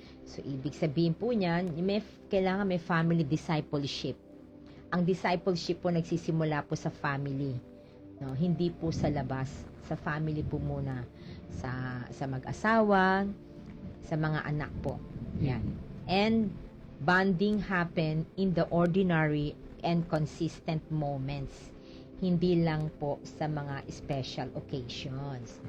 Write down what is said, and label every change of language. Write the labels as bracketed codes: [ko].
[tl] So, ibig sabihin po niyan, kailangan may family discipleship. Ang discipleship po nagsisimula po sa family. No? Hindi po sa labas. Sa family po muna. Sa mag-asawa, sa mga anak po. Yan. [en] And bonding happen in the ordinary and consistent moments. [tl] Hindi lang po sa mga special occasions.